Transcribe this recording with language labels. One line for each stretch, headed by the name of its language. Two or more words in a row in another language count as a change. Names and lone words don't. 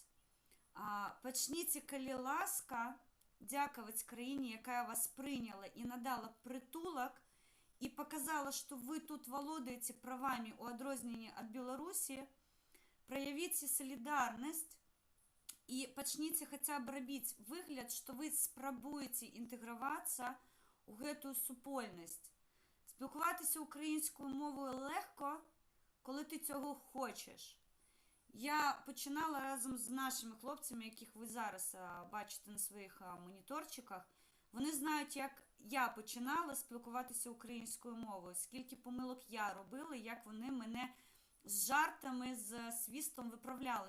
Belarusian: Пачніце, калі ласка, дзякаваць краіне, якая вас прыняла і надала прытулак, і паказала, што вы тут валодаеце правамі ў адрозненні ад Беларусі, праявіце салідарнасць і пачніце хаця б рабіць выгляд, што вы спрабуеце інтэгравацца ў гэтую супольнасць.
Ukrainian: Спілкуватися українською мовою легко, коли ти цього хочеш. Я починала разом з нашими хлопцями, яких ви зараз бачите на своїх моніторчиках. Вони знають, як я починала спілкуватися українською мовою, скільки помилок я робила, як вони мене з жартами, з свістом виправляли.